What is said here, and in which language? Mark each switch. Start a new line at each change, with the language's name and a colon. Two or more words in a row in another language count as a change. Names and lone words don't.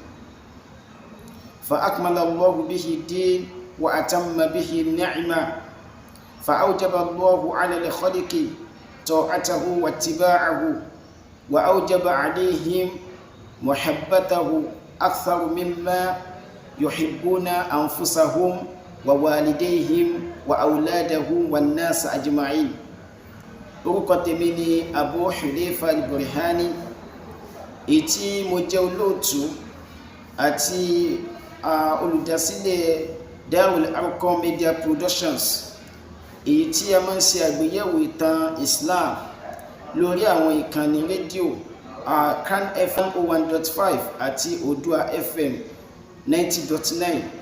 Arabic: فأكمل الله به الدين وأتم به النعمة فأوجب الله على الخلق طاعته واتباعه وأوجب عليهم محبته أكثر مما يحبون أنفسهم ووالديهم وأولادهم والناس أجمعين.
Yoruba: orúkọ tèmi ni Abu Hudhayfa al-Burhani ètí mo jẹ́ olóòtú àti olùdásílẹ̀ Darul Arqam Media Productions èyí tí a máa ń ṣe àgbéyẹ̀wò ìtàn Islam lórí àwọn ìkànnì rédíò Kan FM 101.5 àti Odua FM 90.9.